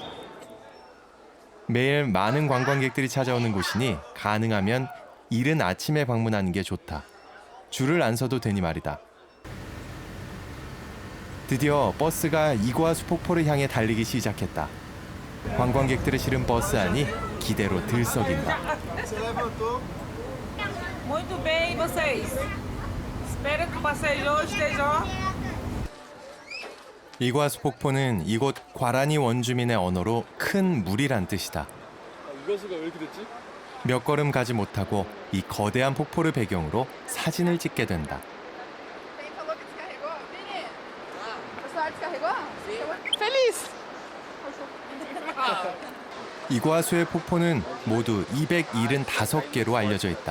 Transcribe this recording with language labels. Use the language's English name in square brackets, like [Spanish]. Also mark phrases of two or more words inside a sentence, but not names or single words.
[Korean] 매일 많은 관광객들이 찾아오는 곳이니 가능하면 이른 아침에 방문하는 게 좋다. 줄을 안 서도 되니 말이다. 드디어 버스가 이구아수 폭포를 향해 달리기 시작했다. 관광객들을 실은 버스 안이 기대로 들썩인다. [Portuguese] Muito bem, vocês. Espero que o passeio de hoje esteja. [Korean] 이구아수 폭포는 이곳 과라니 원주민의 언어로 큰 물이란 뜻이다. 이구아수가 왜 이렇게 됐지? 몇 걸음 가지 못하고 이 거대한 폭포를 배경으로 사진을 찍게 된다. 이구아수의 폭포는 모두 275개로 알려져 있다.